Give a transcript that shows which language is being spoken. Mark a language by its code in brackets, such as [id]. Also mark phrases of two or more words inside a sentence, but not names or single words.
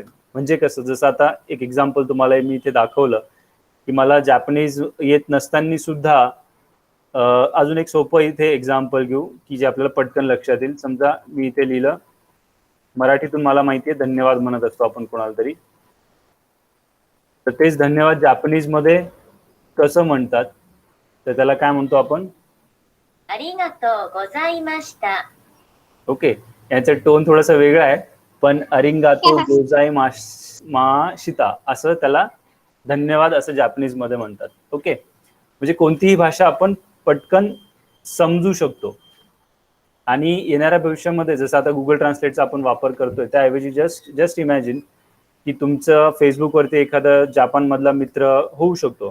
[mr] म्हणजे कसं, जसं आता एक एक्झाम्पल तुम्हाला मी इथे दाखवलं की मला जॅपनीज येत नसताना सुद्धा अजून एक सोपं इथे एक्झाम्पल घेऊ की जे आपल्याला पटकन लक्षात येईल. समजा मी इथे लिहिलं, मराठीतून मला माहितीये धन्यवाद म्हणत असतो आपण कोणाला तरी, तर तेच धन्यवाद जॅपनीज मध्ये कसं म्हणतात, तर त्याला काय म्हणतो आपण? [ja] ありがとうございました。 [mr] ओके, याचा टोन थोडासा वेगळा आहे, पण [ja] ありがとうございました [mr] असं त्याला धन्यवाद असं जॅपनीज मध्ये म्हणतात. ओके, म्हणजे कोणतीही भाषा आपण पटकन समजू शकतो. आणि येणाऱ्या भविष्यामध्ये जसं आता गुगल ट्रान्सलेटचा आपण वापर करतोय, त्याऐवजी [en] just imagine [mr] की तुमचं फेसबुकवरती एखादा जापानमधला मित्र होऊ शकतो.